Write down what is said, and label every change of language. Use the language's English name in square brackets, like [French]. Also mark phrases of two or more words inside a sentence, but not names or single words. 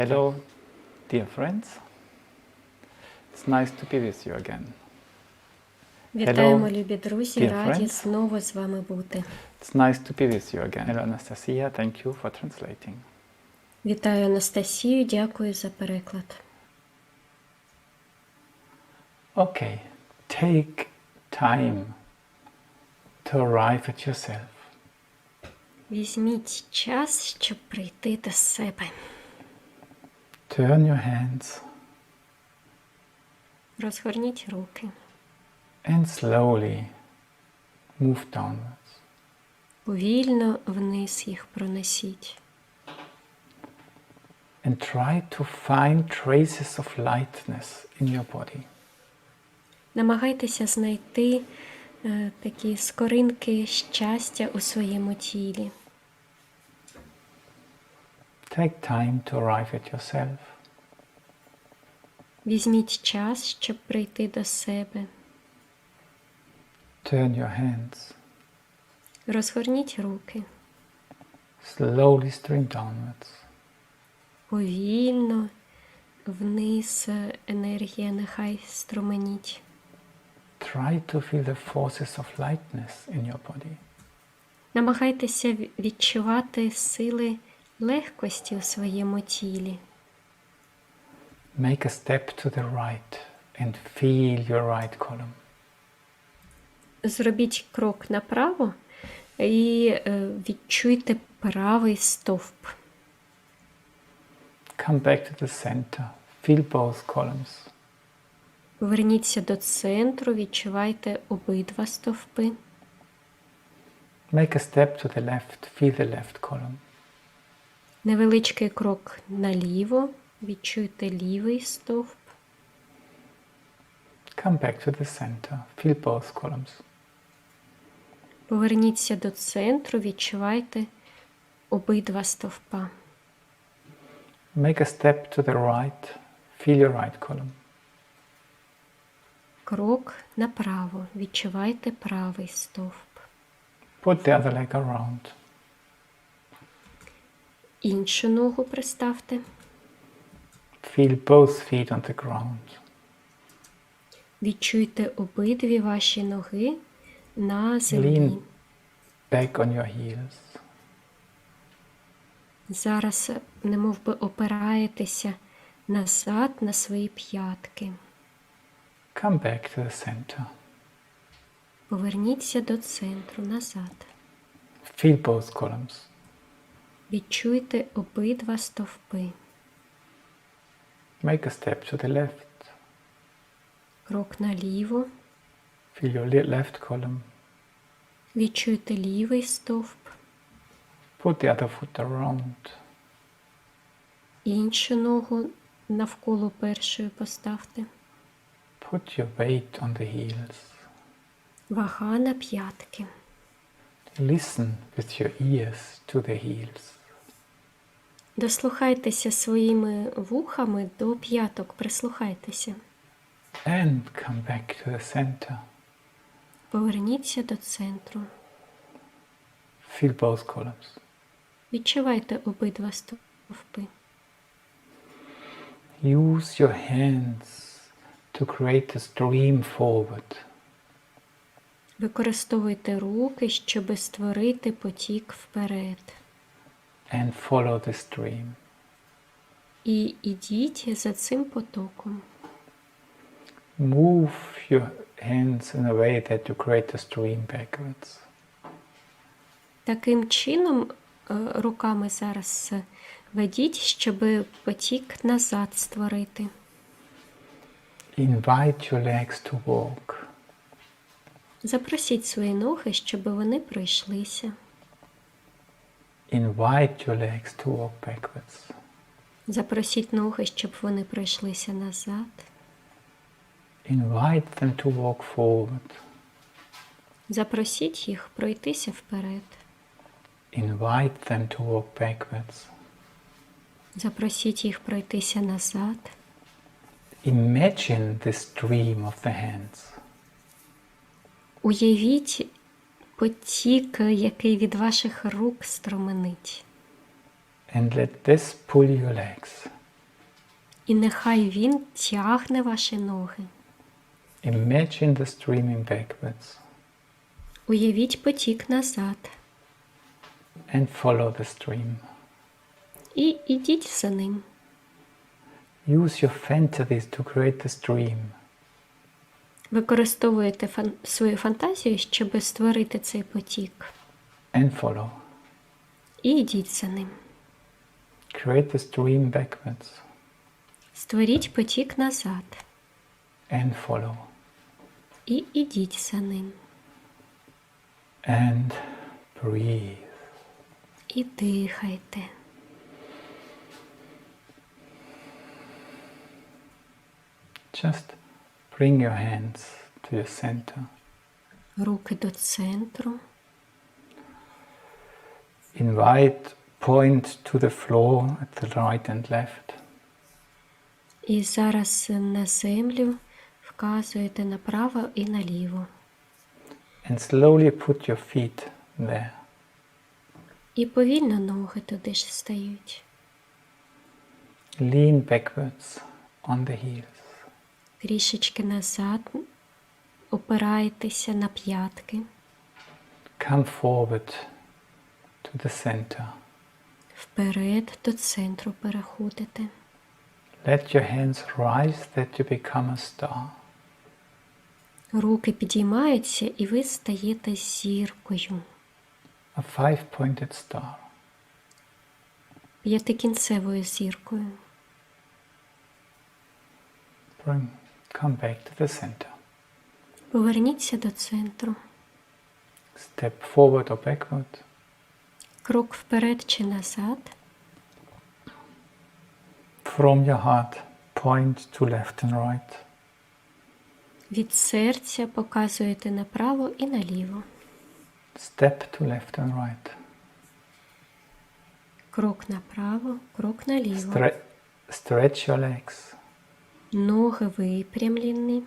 [English] Hello, dear friends. It's nice to be with you again. [Ukrainian] Вітаємо, любі друзі, [English] dear [Ukrainian] раді [English] friends. [Ukrainian] знову з вами бути. [English] It's nice to be with you again. Hello, Anastasiia. Thank you for translating. [Ukrainian] Вітаю Анастасію, дякую за переклад. [English] Okay, take time to arrive at yourself. [Ukrainian] Візьміть час, щоб прийти до себе. [English] Turn your hands [Ukrainian] Розгорніть руки. [English] and slowly move downwards. [Ukrainian] Повільно вниз їх пронесіть. [English] And try to find traces of lightness in your body. [Ukrainian] Намагайтеся знайти такі скоринки щастя у своєму тілі. [English] Take time to arrive at yourself. [Ukrainian] Візьміть час, щоб прийти до себе. [English] Turn your hands. [Ukrainian] Розгорніть руки. [English] Slowly stream downwards. [Ukrainian] Повільно вниз енергія нехай струменіть. [English] Try to feel the forces of lightness in your body. [Ukrainian] Намагайтеся відчувати сили легкості у своєму тілі. [English] Make a step to the right and feel your right column. [Ukrainian] Зробіть крок направо і відчуйте правий стовп. [English] Come back to the center. Feel both columns. [Ukrainian] Поверніться до центру, відчувайте обидва стовпи. [English] Make a step to the left. Feel the left column. [Ukrainian] Невеличкий крок наліво, відчуйте лівий стовп. [English] Come back to the center. Feel both columns. [Ukrainian] Поверніться до центру, відчувайте обидва стовпа. [English] Make a step to the right. Feel your right column. [Ukrainian] Крок направо, відчувайте правий стовп. [English] Put the other leg around. [Ukrainian] Іншу ногу приставте. [English] Feel both feet on the ground. [Ukrainian] Відчуйте обидві ваші ноги на землі. [English] Lean back on your heels. [Ukrainian] Зараз немов би опираєтеся назад на свої п'ятки. [English] Come back to the center. [Ukrainian] Поверніться до центру, назад. [English] Feel both columns. [Ukrainian] Відчуйте обидва стовпи. [English] Make a step to the left. [Ukrainian] Крок наліво. [English] Feel your left column. [Ukrainian] Відчуйте лівий стовп. [English] Put the other foot around. [Ukrainian] Іншу ногу навколо першої поставте. [English] Put your weight on the heels. [Ukrainian] Вага на п'ятки. [English] Listen with your ears to the heels. [Ukrainian] Дослухайтеся своїми вухами до п'яток, прислухайтеся. [English] And come back to the center. [Ukrainian] Поверніться до центру. [English] Feel both columns. [Ukrainian] Відчувайте обидва стовпи. [English] Use your hands to create a stream forward. [Ukrainian] Використовуйте руки, щоб створити потік вперед. [English] And follow the stream. [Ukrainian] І ідіть за цим потоком. [English] Move your hands in a way that you create a stream backwards. [Ukrainian] Таким чином руками зараз ведіть, щоб потік назад створити. [English] Invite your legs to walk. [Ukrainian] Запросіть свої ноги, щоб вони пройшлися. [English] Invite your legs to walk backwards. [Ukrainian] Запросіть ноги, щоб вони пройшлися назад. [English] Invite them to walk forward. [Ukrainian] Запросіть їх пройтися вперед. [English] Invite them to walk backwards. [Ukrainian] Запросіть їх пройтися назад. [English] Imagine the stream of the hands. [Ukrainian] Уявіть потік, який від ваших рук струменить. [English] And let this pull your legs. [Ukrainian] І нехай він тягне ваші ноги. [English] Imagine the streaming backwards [Ukrainian] Уявіть потік назад. [English] and follow the stream. [Ukrainian] І ідіть за ним. [English] Use your fantasies to create the stream. [Ukrainian] Використовуєте свою фантазію, щоб створити цей потік. [English] And follow. [Ukrainian] І йдіть за ним. [English] Create the stream backwards [Ukrainian] Створіть потік назад. [English] and follow. [Ukrainian] І ідіть за ним. [English] And breathe. [Ukrainian] І дихайте. [English] Just bring your hands to your center. [Ukrainian] Руки до центру. [English] Invite, point to the floor at the right and left. [Ukrainian] І зараз на землю вказуєте направо і наліво. [English] And slowly put your feet there. [Ukrainian] І повільно ноги туди ж стають. [English] Lean backwards on the heels. [Ukrainian] Трішечки назад опираєтеся на п'ятки. [English] Come forward to the center. [Ukrainian] Вперед до центру переходите. [English] Let your hands rise that you become a star. [Ukrainian] Руки підіймаються і ви стаєте зіркою. [English] A five-pointed star. [Ukrainian] П'ятикінцевою зіркою. [English] Come back to the center. [Ukrainian] Поверніться до центру. [English] Step forward or backward. [Ukrainian] Крок вперед чи назад. [English] From your heart, point to left and right. [Ukrainian] Від серця показуєте направо і наліво. [English] Step to left and right. [Ukrainian] Крок направо, крок наліво. [English] Stretch your legs. [Ukrainian] Ноги випрямлені.